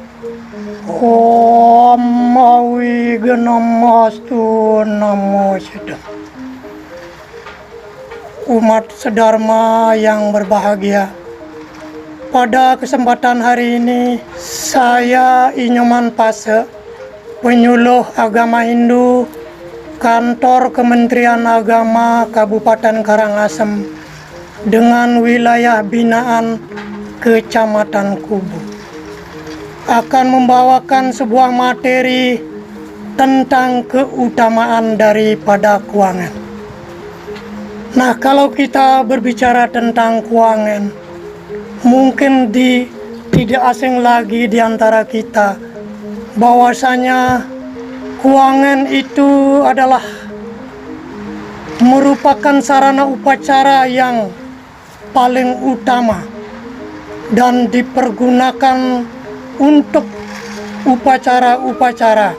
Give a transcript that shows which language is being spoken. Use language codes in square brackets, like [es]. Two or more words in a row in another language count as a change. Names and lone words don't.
[sa] Om Awiganastu Namo Buddhaya. [id] Umat sedharma yang berbahagia, pada kesempatan hari ini saya Inyoman Pase, penyuluh agama Hindu Kantor Kementerian Agama Kabupaten Karangasem dengan wilayah binaan Kecamatan Kubu, akan membawakan sebuah materi tentang keutamaan daripada Kuangan. Nah, kalau kita berbicara tentang Kuangan, mungkin tidak asing lagi di antara kita bahwasanya Kuangan itu adalah merupakan sarana upacara yang paling utama dan dipergunakan untuk upacara-upacara.